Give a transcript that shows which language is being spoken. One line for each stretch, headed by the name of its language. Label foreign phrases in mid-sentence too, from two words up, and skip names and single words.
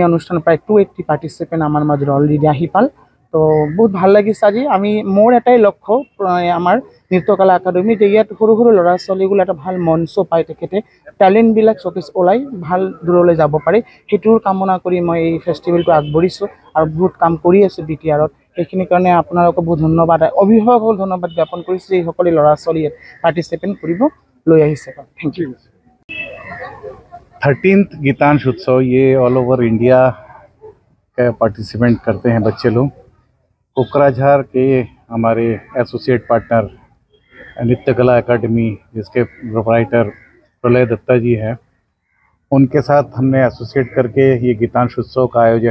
Assamese: অনুষ্ঠান প্ৰায় 280 পাৰ্টিচিপেণ্ট আমাৰ মাজত অলৰেডি আহি পাল তো বহুত ভাল লাগিছে আজি আমি মোৰ এটাই লক্ষ্য আমাৰ নৃত্যকলা একাডেমিত ইয়াত সৰু সৰু ল'ৰা ছোৱালীগুলো এটা ভাল মঞ্চ পায় তেখেতে টেলেণ্টবিলাক চকেজ ওলাই ভাল দূৰলৈ যাব পাৰে সেইটোৰ কামনা কৰি মই এই ফেষ্টিভেলটো আগবঢ়িছোঁ আৰু বহুত কাম কৰি আছোঁ বিটিআৰত সেইখিনিৰ কাৰণে আপোনালোকক বহুত ধন্যবাদ অভিভাৱকসকল ধন্যবাদ জ্ঞাপন কৰিছোঁ এই সকলো ল'ৰা ছোৱালী পাৰ্টিচিপেণ্ট কৰিব লৈ আহিছে
English: thank you
Hindi: 13th गीतांश उत्सव ये
English: all over India
Hindi: का पार्टिसिपेंट करते हैं बच्चे लोग कोकराझार के हमारे
English: associate partner
Hindi: नृत्य कला एकेडमी जिसके प्रोप्राइटर प्रलय दत्ता जी हैं उनके साथ हमने एसोसिएट करके ये गीतांश उत्सव का आयोजन